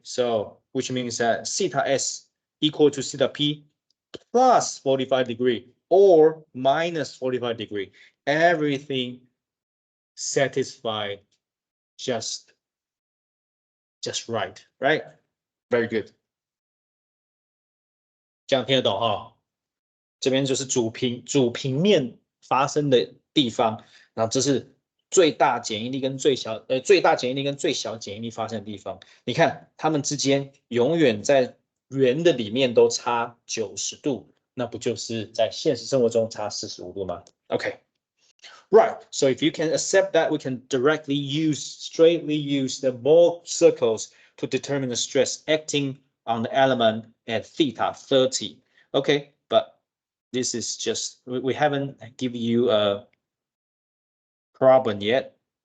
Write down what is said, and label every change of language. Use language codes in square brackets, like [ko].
[en] So which means that theta s equal to theta p plus 45 degree or minus 45 degree. Everything satisfied just right, right? Very good. [zh] 这样听得懂哈？这边就是主平面发生的地方，然后这是最大剪应力跟最小最大剪应力跟最小剪应力发生的地方。你看它们之间永远在圆的里面都差90度，那不就是在现实生活中差45度吗 ？OK。 [en] Right, so if you can accept that, we can straightly use the Mohr circles to determine the stress acting on the element at theta 30. Okay, but this is just, we haven't given you a problem yet.